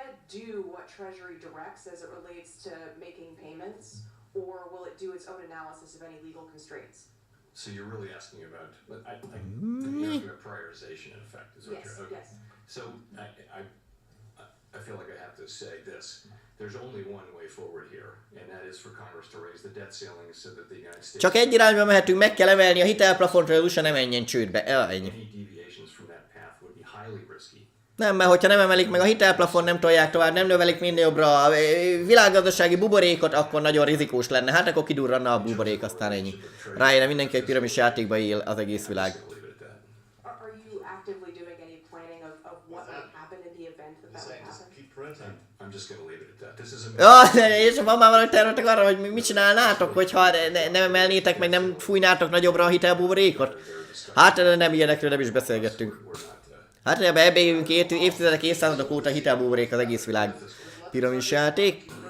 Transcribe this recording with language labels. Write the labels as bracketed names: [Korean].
[English] Do what Treasury directs as it relates to making payments, or will it do its own analysis of any legal constraints? So you're really asking about, you're asking about prioritization in effect, is what you're, okay. Yes. So I feel like I have to say this. There's only one way forward here, and that is for Congress to raise the debt ceiling so that the United States... [Hungarian] Csak egy irányba mehetünk, meg kell emelni a hitelplafont, hogy az USA ne menjen csődbe. Ennyi. [English] Any deviations from that path would be highly risky. [Hungarian] Nem, mert hogyha nem emelik meg a hitelplafon, nem tolják tovább, nem növelik minél jobbra a világgazdasági buborékot, akkor nagyon rizikós lenne. Hát akkor kidurranna a buborék, aztán ennyi. Rájönne mindenki, hogy piramis játékba él az egész világ. [English] Are you actively doing any planning of what might happen in the event that would happen? I'm just going to leave it at that. This is a... [Hungarian] És van már valami tervetek arra, hogy mit csinálnátok, hogyha nem emelnétek, meg nem fújnátok nagyobbra a hitelbuborékot? Hát nem ilyenekről nem is beszélgettünk. Hát ebbe élünk évtizedek, évszázadok óta hitelbuborék az egész világ. Piramis játék.